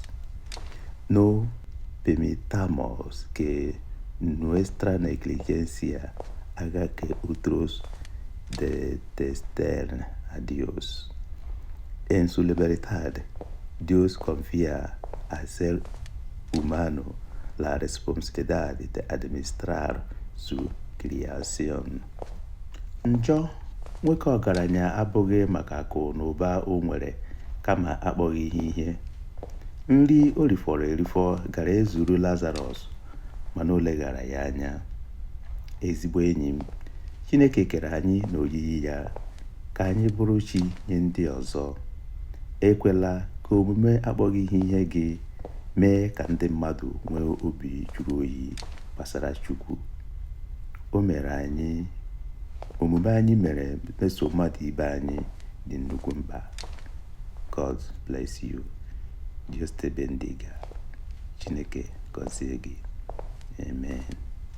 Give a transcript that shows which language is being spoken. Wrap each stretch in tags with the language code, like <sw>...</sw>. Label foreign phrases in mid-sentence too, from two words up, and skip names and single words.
<es>No permitamos que nuestra negligencia haga que otros detesten a Dios. En su libertad, Dios confía al ser humano la responsabilidad de administrar su creación.</es> <ig>Njọ nwoke ọgaranya abụghị maka akụ na ụba o nwere kama akpọghị ihe. Nri o rifọrọ erifọ gara ezuru Lazarus mana o leghara ya anya. Ezigbo enyi m, Chineke kere anyị n'oyiyi ya ka anyị bụrụ chi nye ndị ọzọ. Ekwela ka omume akpọghị ihe gị mee ka ndị mmadụ nwee obi jụrụ oyi gbasara Chukwu. Omume anyị mere meso mmadụ ibe anyị dị nnukwu mkpa.</ig> <en>God bless you.</en> <es>Dios te bendiga.</es> <ig>Chineke gọzie gị. Amen.</ig>